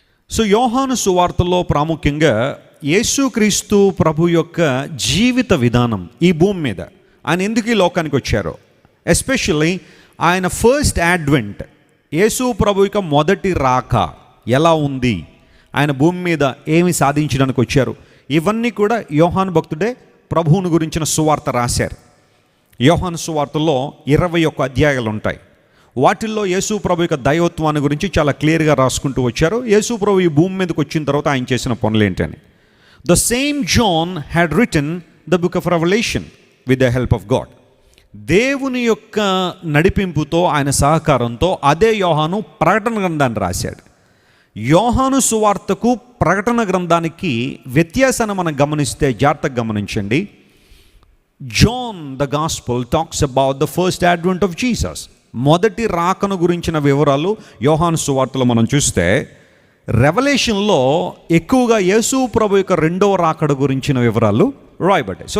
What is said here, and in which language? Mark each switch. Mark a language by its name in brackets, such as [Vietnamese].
[Telugu] So యోహాను సువార్తలో ప్రాముఖ్యంగా యేసుక్రీస్తు ప్రభు యొక్క జీవిత విధానం ఈ భూమి మీద, ఆయన ఎందుకు ఈ లోకానికి వచ్చారో, ఎస్పెషల్లీ ఆయన ఫస్ట్ అడ్వెంట్, యేసు ప్రభు యొక్క మొదటి రాక ఎలా ఉంది, ఆయన భూమి మీద ఏమి సాధించడానికి వచ్చారు, ఇవన్నీ కూడా యోహాను భక్తుడే ప్రభువుని గురించిన సువార్త రాశారు. యోహాను సువార్తలో 21 అధ్యాయాలు ఉంటాయి. వాటిల్లో యేసు ప్రభు యొక్క దైవత్వాన్ని గురించి చాలా క్లియర్గా రాసుకుంటూ వచ్చారు. యేసు ప్రభు ఈ భూమి మీదకి వచ్చిన తర్వాత ఆయన చేసిన పనులు ఏంటని. [English] The same John had written the book of Revelation with the help of God. [Telugu] దేవుని యొక్క నడిపింపుతో, ఆయన సహకారంతో అదే యోహాను ప్రకటన గ్రంథాన్ని రాశాడు. యోహాను సువార్తకు ప్రకటన గ్రంథానికి వ్యత్యాసాన్ని మనం గమనిస్తే జాగ్రత్తగా గమనించండి. [English] John the gospel talks about the first advent of Jesus, [Telugu] మొదటి రాకను గురించిన వివరాలు యోహాను సువార్తలో మనం చూస్తే, రెవల్యూషన్లో ఎక్కువగా యేసు ప్రభు యొక్క 2వ రాకడ గురించిన వివరాలు రాయబడ్డాయి.